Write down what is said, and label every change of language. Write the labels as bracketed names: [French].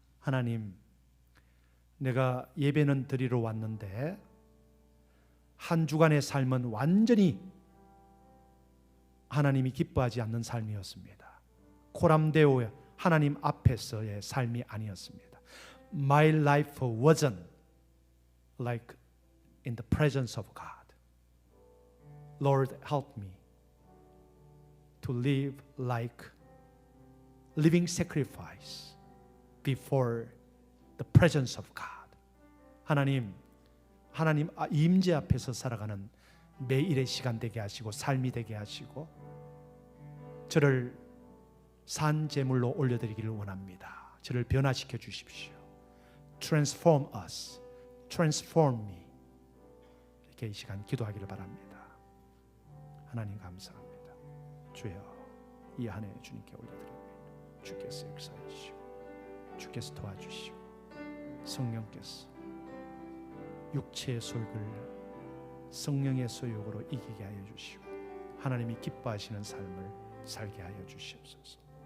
[Korean] 하나님, 내가 예배는 드리러 왔는데 한 주간의 삶은 완전히 하나님이 기뻐하지 않는 삶이었습니다. 코람데오 하나님 앞에서의 삶이 아니었습니다. [English] My life wasn't like in the presence of God. Lord, help me to live like living sacrifice before the presence of God. [Korean] 하나님 임재 앞에서 살아가는 매일의 시간 되게 하시고 삶이 되게 하시고 저를 산 제물로 올려드리기를 원합니다. 저를 변화시켜 주십시오. [English] Transform us, transform me. [Korean] 이렇게 이 시간 기도하기를 바랍니다. 하나님 감사합니다. 주여, 이 한 해 주님께 올려드립니다. 주께서 역사해 주시고 주께서 도와주시고 성령께서 육체의 소욕을 성령의 소욕으로 이기게 하여 주시고 하나님이 기뻐하시는 삶을 살게 하여 주시옵소서.